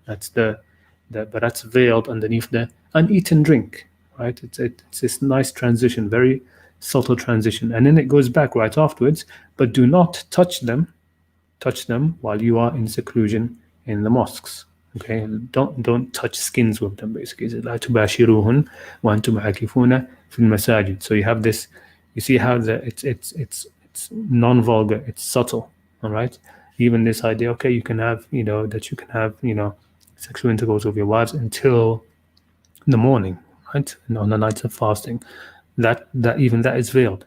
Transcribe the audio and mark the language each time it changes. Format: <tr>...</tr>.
<en>That's but that's veiled underneath the and eat and drink, right? It's this nice transition, very subtle transition, and then it goes back right afterwards. But do not touch them while you are in seclusion in the mosques. Okay, don't touch skins with them.</en> <ar>Basically, لا تباشروهن وأنتم عاكفون في المساجد.</ar> <en>So you have this. You see how it's non-vulgar. It's subtle. All right. Even this idea. Okay, you can have that you can have sexual intercourse with your wives until the morning, right? And on the nights of fasting, that even that is veiled.</en>